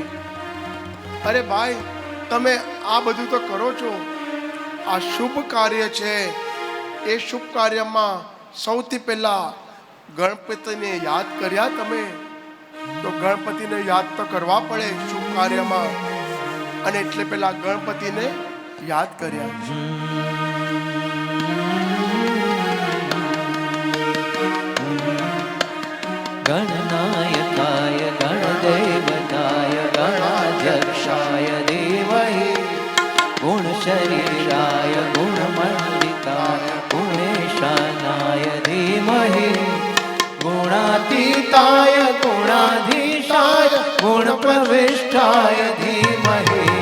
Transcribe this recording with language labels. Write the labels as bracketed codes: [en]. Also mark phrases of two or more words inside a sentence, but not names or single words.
[gu] અરે ભાઈ, તમે આ બધું તો કરો છો, આ શુભ કાર્ય છે. એ શુભ કાર્યમાં સૌથી પહેલાં ગણપતિને યાદ કર્યા તમે? તો ગણપતિને યાદ તો કરવા પડે શુભ કાર્યમાં. અને એટલે પહેલાં ગણપતિને યાદ કર્યા. [sa] गणनायकाय गणदेवताय गणाध्यक्षाय धीमहि गुणशरीराय गुणमण्डिताय गुणेशानाय धीमहि गुणातीताय गुणाधीशाय गुणप्रविष्टाय धीमहि